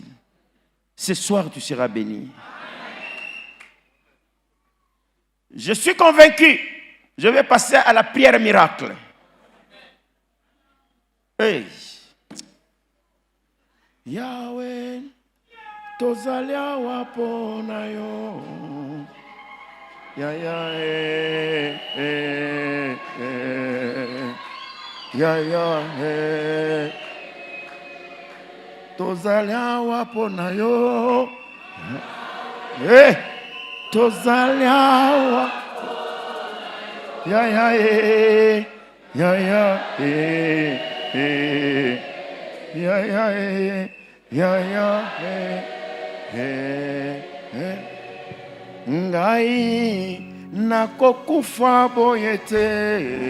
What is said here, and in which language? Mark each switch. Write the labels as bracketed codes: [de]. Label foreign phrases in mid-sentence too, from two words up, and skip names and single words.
[fr] Ce soir, tu seras béni. Je suis convaincu. Je vais passer à la prière miracle. [ln] Hey. Yahweh, tozalia wapona yo. Ya ya ya ya tozalia wapona yo. Tozalia wapona. Ya ya ya ya ya ya ya ngai nakokufa boyete